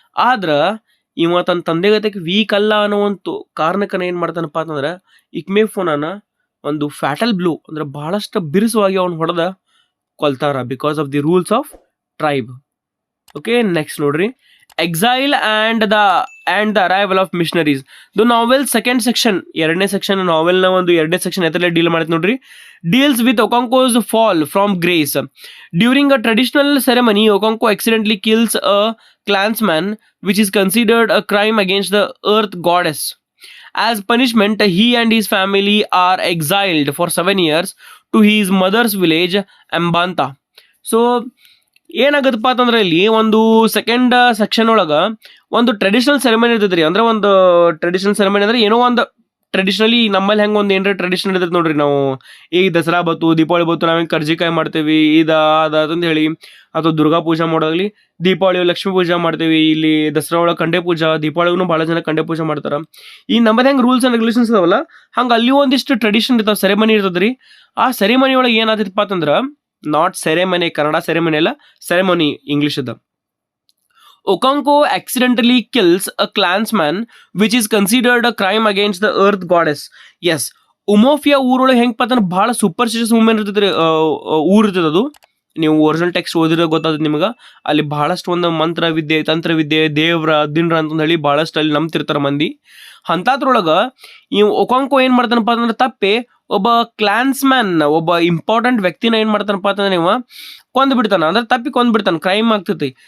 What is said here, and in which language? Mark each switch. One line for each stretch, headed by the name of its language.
Kannada: ಆದ್ರೆ ಇವ ತನ್ನ ತಂದೆ ಗತೆಗೆ ವೀಕ್ ಅಲ್ಲ ಅನ್ನೋ ಒಂದು ಕಾರಣಕ್ಕನ ಏನು ಮಾಡ್ತಾನಪ್ಪ ಅಂತಂದ್ರೆ ಇಕ್ಮೆಫುನಾನ ಒಂದು ಫ್ಯಾಟಲ್ ಬ್ಲೂ ಅಂದ್ರೆ ಬಹಳಷ್ಟು ಬಿರುಸವಾಗಿ ಅವ್ನು ಹೊಡೆದ ಕೊಲ್ತಾರ,
English: Because of the rules of tribe. Okay, next ನೋಡ್ರಿ, exile and the arrival of missionaries.
Kannada: The novel second section, ಎರಡನೇ ಸೆಕ್ಷನ್ ನಾವೆಲ್ನ ಒಂದು ಎರಡನೇ ಸೆಕ್ಷನ್ ಎತ್ತಲೇ ಡೀಲ್ ಮಾಡುತ್ತೆ ನೋಡ್ರಿ.
English: Deals with Okonkwo's fall from grace. During a traditional ceremony, Okonkwo accidentally kills a clansman, which is considered a crime against the earth goddess. As punishment, he and his family are exiled for 7 years to his mother's village, Mbanta.
Kannada: So ಏನಾಗತ್ತಪ್ಪ ಅಂತಂದ್ರೆ ಇಲ್ಲಿ ಒಂದು second section ಒಳಗೆ ಒಂದು traditional ceremony ಇರ್ತೈತೆ ರೀ. ಅಂದ್ರೆ ಒಂದು traditional ceremony ಅಂದ್ರೆ ಏನೋ ಒಂದು ಟ್ರೆಡಿಷನಲಿ ನಮ್ಮಲ್ಲಿ ಹೆಂಗೆ ಒಂದು ಏನಾರ ಟ್ರೆಡಿಷನಲ್ ಇರ್ತೈತೆ ನೋಡ್ರಿ. ನಾವು ಈಗ ದಸರಾ ಬತ್ತು, ದೀಪಾವಳಿ ಬತ್ತು, ನಾವೇನು ಕರ್ಜಿಕಾಯಿ ಮಾಡ್ತೇವೆ, ಅದಂತ ಹೇಳಿ, ಅಥವಾ ದುರ್ಗಾ ಪೂಜೆ ಮಾಡೋದಾಗಲಿ, ದೀಪಾವಳಿ ಲಕ್ಷ್ಮೀ ಪೂಜೆ ಮಾಡ್ತೇವೆ. ಇಲ್ಲಿ ದಸರಾ ಒಳಗೆ ಕಂಡೆ ಪೂಜಾ, ದೀಪಾವಳಿಗೂ ಭಾಳ ಜನ ಕಂಡೆ ಪೂಜೆ ಮಾಡ್ತಾರೆ. ಈ ನಮ್ಮದು ಹೆಂಗೆ ರೂಲ್ಸ್ ಆ್ಯಂಡ್ ರೆಗ್ಯುಲೇಷನ್ಸ್ ಇದಾವಲ್ಲ, ಹಂಗೆ ಅಲ್ಲಿ ಒಂದಿಷ್ಟು ಟ್ರೆಡಿಷನ್ ಇರ್ತಾವೆ, ಸೆರೆಮನಿ ಇರ್ತದೆ ರೀ. ಆ ಸೆರೆಮನಿ ಒಳಗೆ ಏನಾಗ್ತೈತಪ್ಪ ಅಂತಂದ್ರೆ, ನಾಟ್ ಸೆರೆಮನಿ, ಕನ್ನಡ ಸೆರೆಮನಿ ಅಲ್ಲ, ಸೆರೆಮನಿ ಇಂಗ್ಲಿಷ್ ಅದ.
English: Okonkwo accidentally kills a clansman, which is considered a crime against the earth goddess.
Kannada: Yes, ಉಮೋಫಿಯಾ ಊರೊಳಗೆ ಹೆಂಗೆ ಪತ್ತಂದ್ರೆ ಭಾಳ ಸೂಪರ್ಸ್ಟಿಷಿಯಸ್ ವುಮೆನ್ ಇರ್ತೈತೆ, ಊರು ಇರ್ತದೆ ಅದು. ನೀವು ಒರಿಜಿನಲ್ ಟೆಕ್ಸ್ಟ್ ಓದಿರೋ ಗೊತ್ತಾಗುತ್ತೆ ನಿಮ್ಗೆ. ಅಲ್ಲಿ ಬಹಳಷ್ಟು ಒಂದು ಮಂತ್ರವಿದ್ಯೆ, ತಂತ್ರವಿದ್ಯೆ, ದೇವ್ರ ದಿನ್ರ ಅಂತಂದು ಹೇಳಿ ಭಾಳಷ್ಟು ಅಲ್ಲಿ ನಂಬ್ತಿರ್ತಾರೆ ಮಂದಿ. ಅಂಥದ್ರೊಳಗೆ ಈ ಒಕಾಂಕೋ ಏನು ಮಾಡ್ತಾನಪ್ಪ ಅಂತಂದ್ರೆ, ತಪ್ಪೆ ಒಬ್ಬ ಕ್ಲಾನ್ಸ್ಮ್ಯಾನ್, ಒಬ್ಬ ಇಂಪಾರ್ಟೆಂಟ್ ವ್ಯಕ್ತಿನ ಏನು ಮಾಡ್ತಾನಪ್ಪ ಅಂತಂದ್ರೆ ನೀವು ಕೊಂದು ಬಿಡ್ತಾನ, ಅಂದ್ರೆ ತಪ್ಪಿ ಕೊಂದು ಬಿಡ್ತಾನೆ, ಕ್ರೈಮ್ ಆಗ್ತೈತಿ.